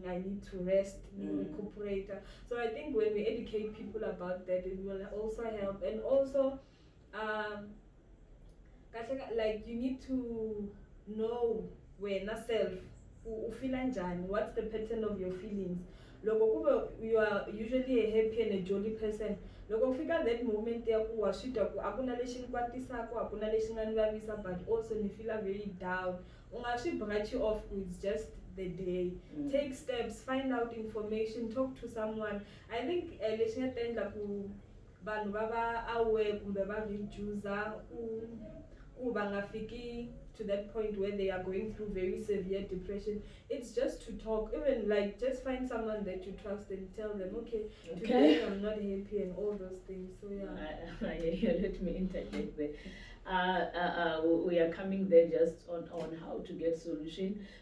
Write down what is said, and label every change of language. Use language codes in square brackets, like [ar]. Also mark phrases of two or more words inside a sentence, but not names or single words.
[en] I need to rest, recuperate. So I think when we educate people about that, it will also help. And also, like you need to know when yourself, what's the pattern of your feelings. You are usually a happy and a jolly person. [ts] Loko fika [en] that moment [ts] ya ku wa switwa ku akuna lexi ni kwatisaka, akuna lexi nga ni vavisa, [en] but also ni feel very down. [ts] Unga swi [en] brush you off, it's just the day. Take steps, find out information, talk to someone. I think [ts] lexi nga ta endla ku vanhu va va [en] aware [ts] kumbe va reduce ku va nga fiki [en] to that point where they are going through very severe depression. It's just to talk, even like just find someone that you trust and tell them, okay. Today I'm not happy and all those things. So yeah. Let me interject there. We are coming there just on how to get solution.